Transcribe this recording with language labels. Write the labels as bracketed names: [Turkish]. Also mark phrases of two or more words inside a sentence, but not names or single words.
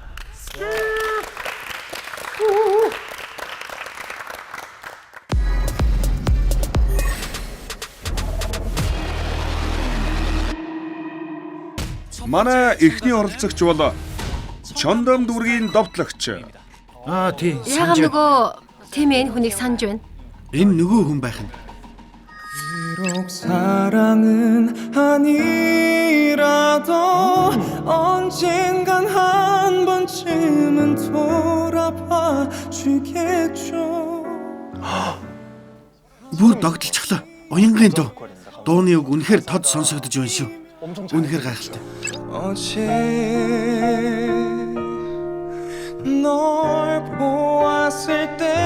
[Mongolian] Манай эхний оролцогч бол Чондом дүүргийн довтлогч. Тийм. Яагаад нөгөө тийм энэ хүнийг санаж байна? Энэ нөгөө хүн байх нь. [Korean] 비록 사랑은 아니라도 언젠간 한 번쯤은 돌아봐 주겠죠. [Mongolian] Бүр догтлчихлаа. Уянгийн дуу. Дууны үг үнэхээр тод сонсогдож байна шүү. Үнэхээр гайхалтай. [Korean] 어제 널 보았을 때